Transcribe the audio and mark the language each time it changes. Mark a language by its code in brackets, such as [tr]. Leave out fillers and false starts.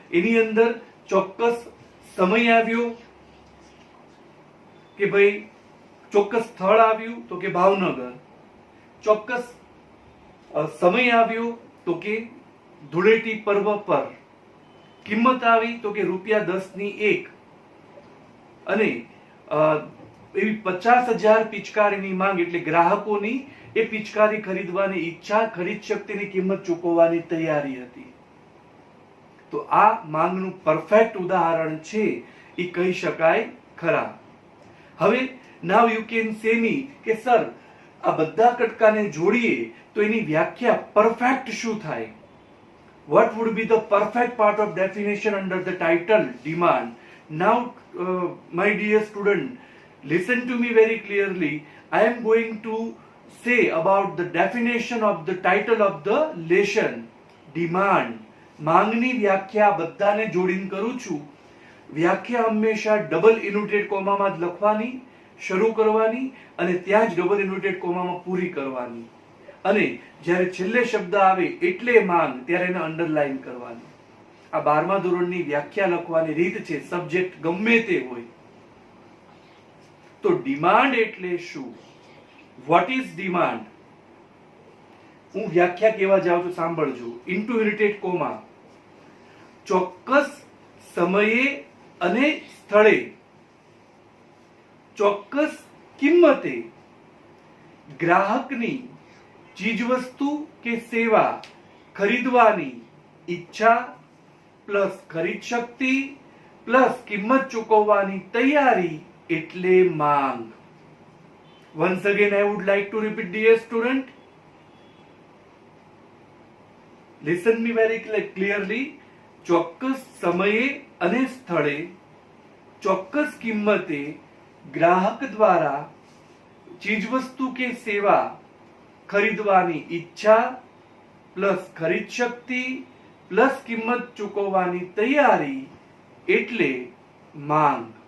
[gu] એની અંદર ચોક્કસ સમય આવ્યો કે ભાઈ, ચોક્કસ સ્થળ આવ્યું તો કે ભાવનગર, ચોક્કસ સમય આવ્યો તો કે ધૂળેટી પર્વ પર, કિંમત આવી તો કે ₹10 અને એવી 50,000 પિચકારીની માંગ એટલે ગ્રાહકોની એ પિચકારી ખરીદવાની ઈચ્છા, ખરીદ શક્તિની કિંમત ચૂકવવાની તૈયારી હતી. તો આ માંગનું પરફેક્ટ ઉદાહરણ છે એ કહી શકાય ખરા. હવે [en] now you can say me [gu] કે સર આ બધા કટકાને જોડીએ તો એની વ્યાખ્યા પરફેક્ટ શું થાય? [en] What would be the perfect part of definition under the title demand? Now, my dear student, listen to me very clearly. I am going to say about the definition of the title of the lesson, demand. [gu] માંગની વ્યાખ્યા બધાને જોડીને કરું છું. વ્યાખ્યા હંમેશા double inverted કોમામાં જ લખવાની, શરૂ કરવાની અને ત્યાં જ ડબલ ઇન્વર્ટેડ કોમામાં પૂરી કરવાની. અને જ્યારે છેલ્લે શબ્દ આવે એટલે માંગ, ત્યારે એને અંડરલાઈન કરવાની. આ 12મા ધોરણની વ્યાખ્યા લખવાની રીત છે, સબ્જેક્ટ ગમે તે હોય. તો ડિમાન્ડ એટલે શું? [en] What is demand? [gu] હું વ્યાખ્યા કેવા જાઉં તો સાંભળજો. ઇન્ટુ ઇન્વર્ટેડ કોમા, ચોક્કસ સમયે અને સ્થળે, ચોક્કસ કિંમતે ગ્રાહકની ચીજવસ્તુ કે સેવા ખરીદવાની ઈચ્છા પ્લસ ખરીદ શક્તિ પ્લસ કિંમત ચૂકવવાની તૈયારી એટલે માંગ. [en] Once again I would like to repeat, dear student, listen me very clearly. [gu] ચોક્કસ સમયે અને સ્થળે, ચોક્કસ કિંમતે ગ્રાહક દ્વારા ચીજવસ્તુ કે સેવા ખરીદવાની ઈચ્છા પ્લસ ખરીદ શક્તિ પ્લસ કિંમત ચૂકવવાની તૈયારી એટલે માંગ.